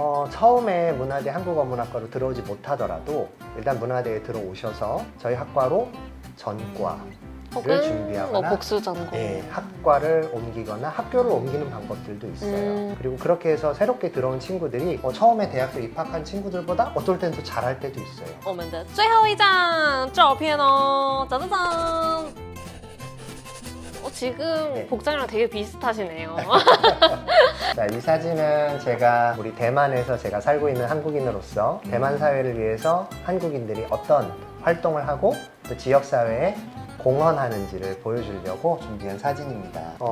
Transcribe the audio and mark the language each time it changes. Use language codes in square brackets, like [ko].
[ko] 처음에 문화대 한국어문학과로 들어오지 못하더라도 일단 문화대에 들어오셔서 저희 학과로 전과 를 준비하거나 뭐 복수 전공. 네, 학과를 옮기거나 학교를 옮기는 방법들도 있어요. 그리고 그렇게 해서 새롭게 들어온 친구들이 처음에 대학교 입학한 친구들보다 어떨 땐 더 잘할 때도 있어요. [zh] 我们的最后一张照片哦，짜자잔. [ko] 지금 네. 복장이랑 되게 비슷하시네요. 자, 이 사진은 제가 우리 대만에서 제가 살고 있는 한국인으로서 대만 사회를 위해서 한국인들이 어떤 활동을 하고 또 지역 사회에 공헌하는지를 보여주려고 준비한 사진입니다.